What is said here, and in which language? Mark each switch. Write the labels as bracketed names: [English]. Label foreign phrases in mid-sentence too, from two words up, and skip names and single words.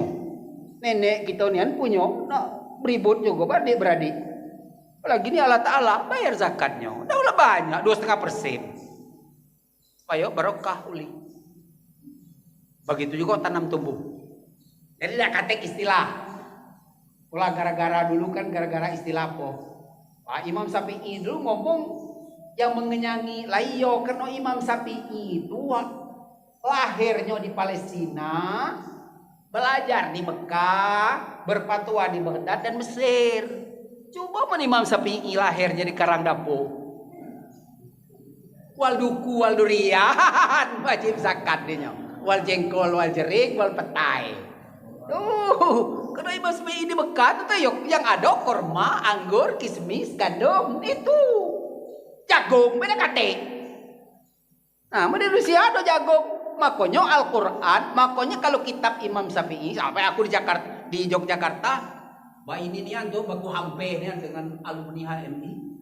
[Malay] Nenek kita ni punya nak beribut juga beradik-beradik. Apalagi ni Allah Ta'ala bayar zakatnya. Dah ulah banyak 2,5%. Supaya barokah uli. Begitu juga tanam tumbuh. Jadi dah kata istilah. Ulah gara-gara dulu kan gara-gara istilah apa? Pak Imam Syafi'i dulu ngomong yang mengenyangi layo karena Imam Syafi'i itu lahirnya di Palestina. Belajar di Mekah, berfatwa di Baghdad dan Mesir. Coba Imam Syafi'i lahirnya di Karangdapo. Wal duku, wal durian, wajib zakat dia. Wal jengkol, wal jerik, wal petai. Karena Imam Syafi'i di Mekah itu yang ada korma, anggur, kismis, gandum, itu. Jagung, beda kate. Nah, di Rusia ada jagung. Makanya Al-Quran, makanya kalau kitab Imam Syafi'i, sampai aku di Yogyakarta, bah ini nih tuh baku hampe nih dengan alumni HMI.